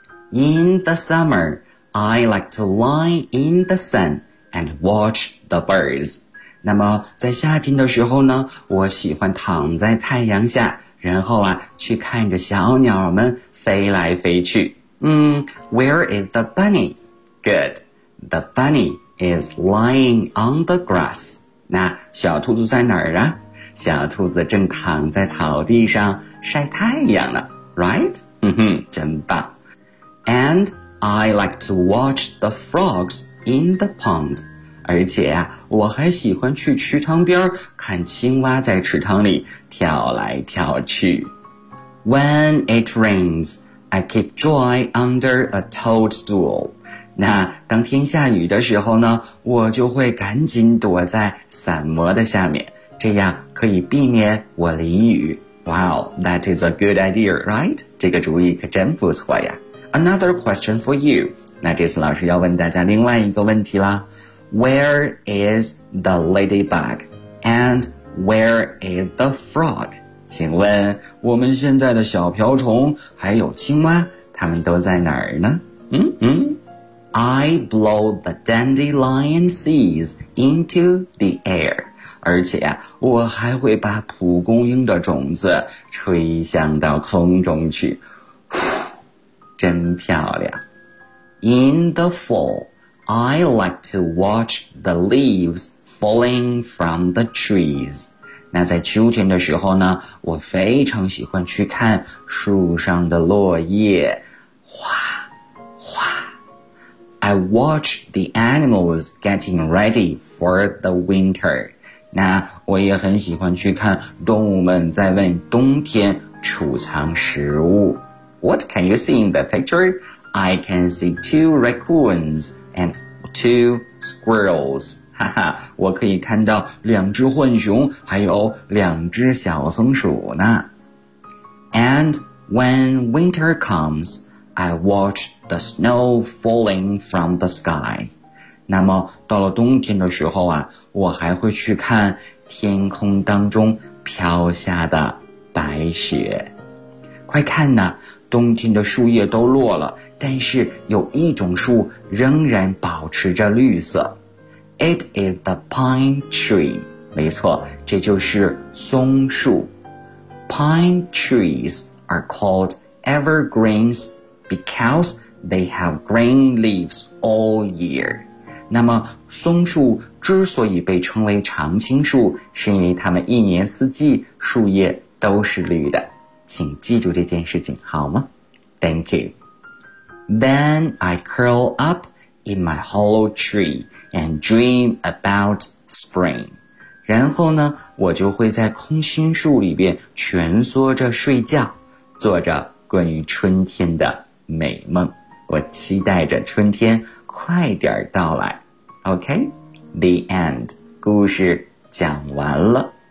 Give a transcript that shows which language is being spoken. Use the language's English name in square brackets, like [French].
[English] In the summer, I like to lie in the sun and watch the birds. [Chinese] 那么在夏天的时候呢，我喜欢躺在太阳下，然后啊去看着小鸟们飞来飞去。 [English] Where is the bunny? Good. The bunny is lying on the grass. [Chinese] 那小兔子在哪儿啊？小兔子正躺在草地上晒太阳呢。 [English] Right? [Chinese] 真棒。 [English] And I like to watch the frogs in the pond. [Chinese] 而且啊，我还喜欢去池塘边看青蛙在池塘里跳来跳去。 [English] When it rains, I keep dry under a toadstool. [Chinese] 那当天下雨的时候呢，我就会赶紧躲在伞膜的下面，这样可以避免我淋雨。 [English] Wow, that is a good idea, right? [Chinese] 这个主意可真不错呀。 [English] Another question for you. [Chinese] 那这次老师要问大家另外一个问题啦。 [English] Where is the ladybug? And where is the frog? [Chinese] 请问我们现在的小瓢虫还有青蛙，它们都在哪儿呢？ [English] I blow the dandelion seeds into the air. [Chinese] 而且啊，我还会把蒲公英的种子吹向到空中去。真漂亮。 [English] In the fall, I like to watch the leaves falling from the trees. [Chinese] 那在秋天的时候呢，我非常喜欢去看树上的落叶。哗哗。 [English] I watch the animals getting ready for the winter. [Chinese] 那我也很喜欢去看动物们在为冬天储藏食物。 [English] What can you see in the picture? I can see two raccoons and two squirrels. [Chinese] 哈哈，我可以看到两只浣熊，还有两只小松鼠呢。 [English] And when winter comes,I watch the snow falling from the sky. [Chinese] 那么到了冬天的时候啊，我还会去看天空当中飘下的白雪。快看呐，冬天的树叶都落了，但是有一种树仍然保持着绿色。 [English] It is the pine tree. [Chinese] 没错，这就是松树。 [English] Pine trees are called evergreens. Because they have green leaves all year. [Chinese] 那么松树之所以被称为常青树，是因为它们一年四季树叶都是绿的。请记住这件事情好吗？ [English] Thank you. Then I curl up in my hollow tree and dream about spring. [Chinese] 然后呢，我就会在空心树里边蜷缩着睡觉，做着关于春天的美梦，我期待着春天快点到来。 [English] OK, the end, [Chinese] 故事讲完了。